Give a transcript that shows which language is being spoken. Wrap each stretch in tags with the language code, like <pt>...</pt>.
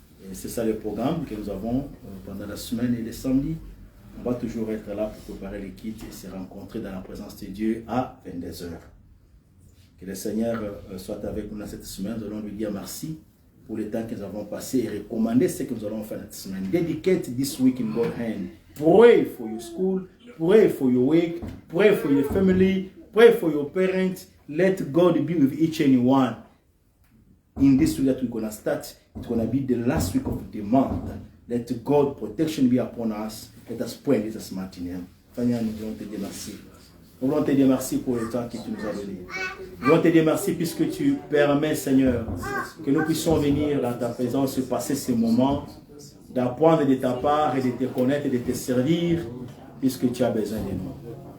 <fr>Et c'est ça le programme que nous avons pendant la semaine et les samedis. On va toujours être là pour préparer les kits et se rencontrer dans la présence de Dieu à 22h. Que le Seigneur soit avec nous dans cette semaine. Nous allons lui dire merci pour le temps que nous avons passé et recommander ce que nous allons faire cette semaine.</fr> <en>Dedicate this week in God's hand. Pray for your school, pray for your work, pray for your family, pray for your parents. Let God be with each and one. In this week that we're going to start, it's going to be the last week of the month. Let God's protection be upon us. Let us pray in Jesus' mighty name.</en> <fr>Seigneur, nous voulons te dire merci. Nous voulons te dire merci pour le temps que tu nous as donné. Nous voulons te dire merci puisque tu permets, Seigneur, que nous puissions venir dans ta présence et passer ces moments, d'apprendre de ta part et de te connaître et de te servir, puisque tu as besoin de nous.</fr>